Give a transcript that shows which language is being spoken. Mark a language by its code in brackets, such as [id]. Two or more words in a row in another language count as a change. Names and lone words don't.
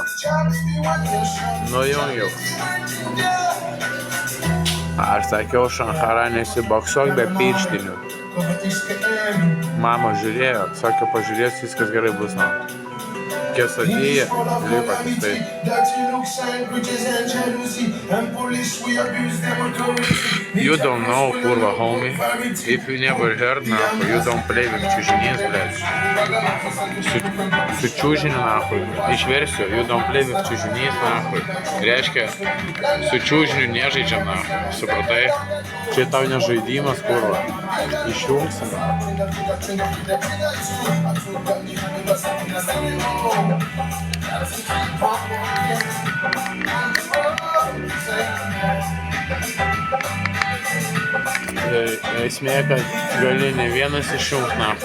[lt] Nujungiau. Aš sakiau, šankara nesiboksuok be pirštinių. Mama žiūrėjo, sakė, pažiūrės, viskas gerai bus, nako. Quesadilla, liko tik tai. [en] You don't know, kurva, homie. If you never heard, nako, you don't play with čiužinys, blėt. [lt] Su čiužiniu, nako, išversiu, [en] you don't play with čiužinys, nako. [lt] Reiškia, su čiužiniu nežaidžiam, nako. Supratai? Čia tau nežaidimas, kurva. Išjungsim, nako. Esmė, kad gali ne vienas išjungt, nako.